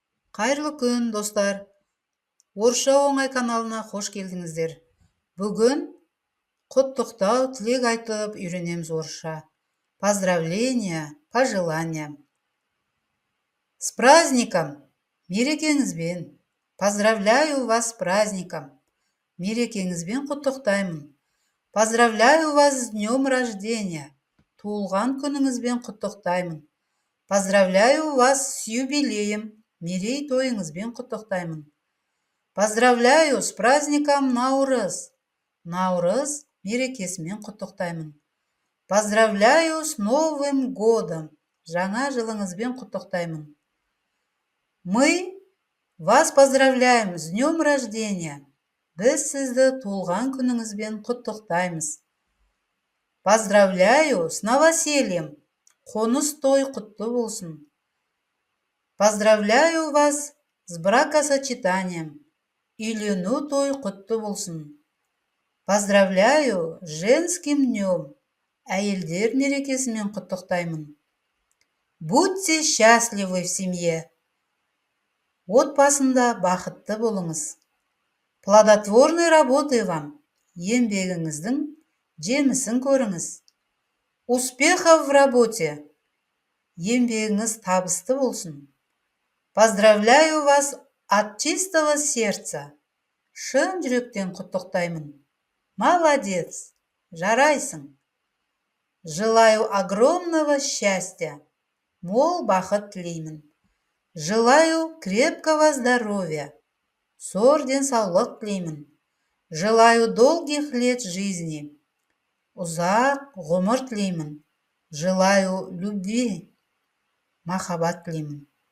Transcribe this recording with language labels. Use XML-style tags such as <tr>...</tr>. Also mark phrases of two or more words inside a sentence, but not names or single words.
<kk>Қайырлы күн, достар. Орысша оңай каналына қош келдіңіздер. Бүгін құттықтау, тілек айтып үйренеміз орысша.</kk> <ru>Поздравления, пожелания. С праздником, мерекеңізбен. Поздравляю вас с праздником.</ru> <kk>Мерекеңізбен құттықтаймын.</kk> <ru>Поздравляю вас с днем рождения.</ru> <kk>Туылған күніңізбен құттықтаймын.</kk> <ru>Поздравляю вас с юбилеем.</ru> <kk>Мерейтойыңызбен құттықтаймын.</kk> <ru>Поздравляю с праздником Наурыз.</ru> <kk>Наурыз мерекесімен құттықтаймын.</kk> <ru>Поздравляю с Новым годом.</ru> <kk>Жаңа жылыңызбен құттықтаймын.</kk> <ru>Мы вас поздравляем с днем рождения.</ru> <kk>Біз сізді туылған күніңізбен құттықтаймыз.</kk> <ru>Поздравляю с новосельем.</ru> <kk>Қоныс той құтты болсын.</kk> <ru>Поздравляю вас с бракосочетанием.</ru> <kk>Үйлену той құтты болсын.</kk> <ru>Поздравляю с женским днем.</ru> <kk>Әйелдер мерекесімен құттықтаймын.</kk> <ru>Будьте счастливы в семье.</ru> <kk>Отбасында бақытты болыңыз.</kk> <ru>Плодотворной работы вам.</ru> <kk>Еңбегіңіздің жемісін көріңіз.</kk> <ru>Успехов в работе.</ru> <kk>Еңбегіңіз табысты болсын.</kk> <ru>Поздравляю вас от чистого сердца.</ru> <kk>Шын жүректен құттықтаймын.</kk> <ru>Молодец, жарайсың. Желаю огромного счастья.</ru> <kk>Мол бақыт тілеймін.</kk> <ru>Желаю крепкого здоровья.</ru> <kk>Зор денсаулық тілеймін.</kk> <ru>Желаю долгих лет жизни.</ru> <kk>Ұзақ ғұмыр тілеймін.</kk> <ru>Желаю любви.</ru> <kk>Махаббат тілеймін.</kk>